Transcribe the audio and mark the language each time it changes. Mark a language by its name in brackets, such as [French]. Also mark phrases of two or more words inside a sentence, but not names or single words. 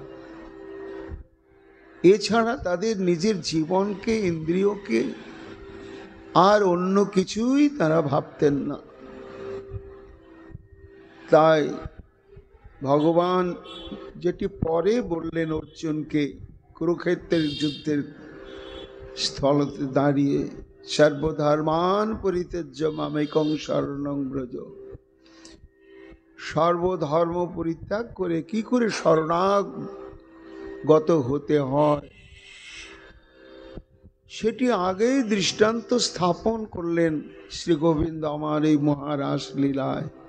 [Bangla] এছাড়া তাদের নিজের জীবনকে, ইন্দ্রিয়কে আর অন্য কিছুই তারা ভাবতেন না। তাই ভগবান যেটি পরে বললেন অর্জুনকে কুরুক্ষেত্রের যুদ্ধের স্থলতে দাঁড়িয়ে, [Sanskrit] सर्वधर्मान् परित्यज्य मामेकं शरणं व्रज, [Bangla] সর্বধর্ম পরিত্যাগ করে কি করে শরণাগত হতে হয় সেটি আগেই দৃষ্টান্ত স্থাপন করলেন শ্রী গোবিন্দ আমার এই মহারাস লীলায়।